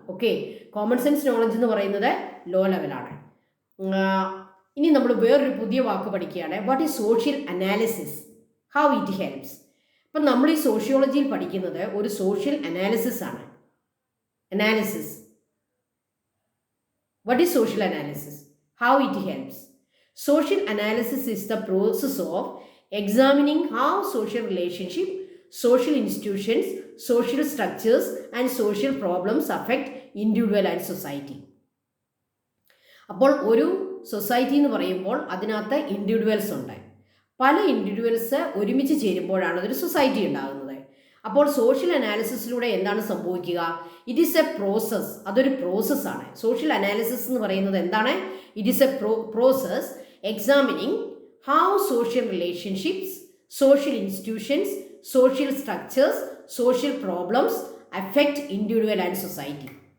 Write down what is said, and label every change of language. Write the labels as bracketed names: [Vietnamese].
[Malayalam] Okay, common sense knowledge എന്ന് പറയുന്നത് law ലെവലാണ്. ഇനി നമ്മൾ വേറൊരു പുതിയ വാക്ക് പഠിക്കുകയാണ്. [English] What is social analysis, how it helps. [Malayalam] ഇപ്പം നമ്മൾ ഈ സോഷ്യോളജിയിൽ പഠിക്കുന്നത് ഒരു സോഷ്യൽ അനാലിസിസ് ആണ്. Analysis, [English] What is social analysis? How it helps? Social analysis is the process of examining how social relationship, social institutions, social structures and social problems affect individual and society. [Malayalam] അപ്പോൾ ഒരു society എന്ന് പറയുമ്പോൾ അതിനകത്ത് individuals ഉണ്ട്. പല individuals ഒരുമിച്ച് ചേരുമ്പോഴാണ് അതൊരു society ഉണ്ടാകുന്നത്. അപ്പോൾ സോഷ്യൽ അനാലിസിസിലൂടെ എന്താണ് സംഭവിക്കുക? [English] It is a process. [Malayalam] അതൊരു പ്രോസസ്സാണ്. സോഷ്യൽ അനാലിസിസ് എന്ന് പറയുന്നത് എന്താണ്? [English] It is a process examining how social relationships, social institutions, social structures, social problems affect individual and society.